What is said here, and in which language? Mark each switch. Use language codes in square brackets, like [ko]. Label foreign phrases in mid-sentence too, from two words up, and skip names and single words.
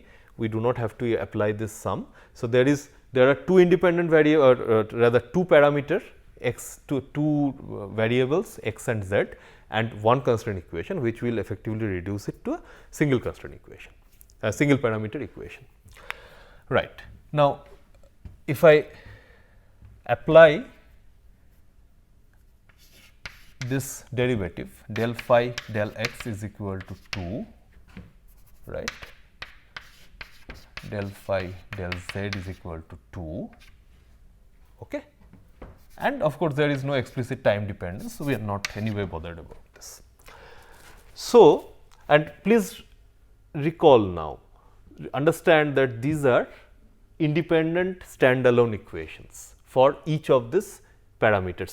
[en] We do not have to apply this sum. So, there are two independent variable, or rather two parameter x, two variables x and z, and one constraint equation, which will effectively reduce it to a single constraint equation, a single parameter equation. Right. Now, if I apply this derivative, del phi del x is equal to 2, right, del phi del z is equal to 2, okay. And of course, there is no explicit time dependence, so we are not anyway bothered about this. So, and please recall now, understand that these are independent standalone equations for each of these parameters.